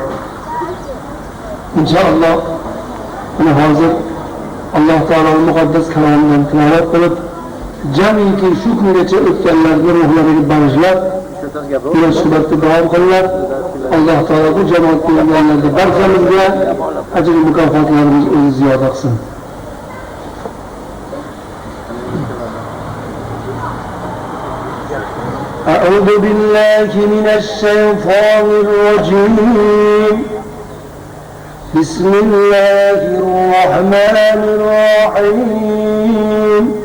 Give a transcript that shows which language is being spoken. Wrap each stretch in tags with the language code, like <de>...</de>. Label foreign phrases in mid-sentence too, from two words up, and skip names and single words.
<uz>İnşallah buni hozir Alloh taoloning muqaddas kalamidan tilovat qilib, jamiki shu kungacha o'tganlarning ruhlariga bag'ishlab, munosabatda davom qilinglar. Alloh taolo bu jamoatga yollanadi. Barchamizga ajr mukofotlarimiz o'zi ziyoda qilsin.</uz> <ar>أعوذ بالله من الشيطان الرجيم. بسم الله الرحمن الرحيم.</ar>